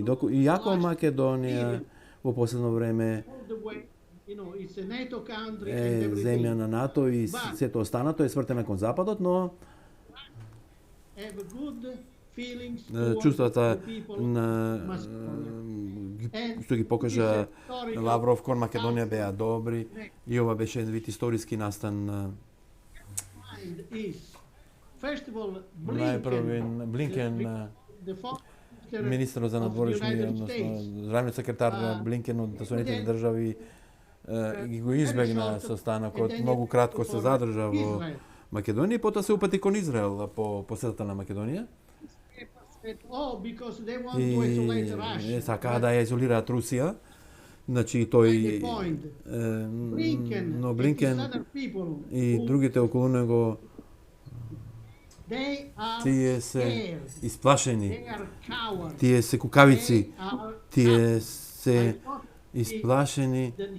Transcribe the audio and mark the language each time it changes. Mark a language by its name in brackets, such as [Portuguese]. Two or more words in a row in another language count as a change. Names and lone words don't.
[Macedonian] И јако Македонија во последно време е земја на НАТО и сето останато е свртена кон Западот, но чувствата на што ги покажа Лавров кон Македонија беа добри и ова беше еден вид историски настан. Најпрви Блинкен [English] the foreign [Macedonian] Министерот за надворешни, [English] United [Macedonian] односно [English] States. [Macedonian] здравниот секретар Блинкен од Соединетите држави ги го избегна состанокот, многу кратко се задржа во Македонија, и потоа се упати кон Израел по посетата на Македонија. [English] Because they want to isolate [Macedonian] И [English] Russia. [Macedonian] сакаа да ја изолираат Русија. Значи тој но Блинкен и другите околу него тие се исплашени, тие се кукавици, тие се исплашени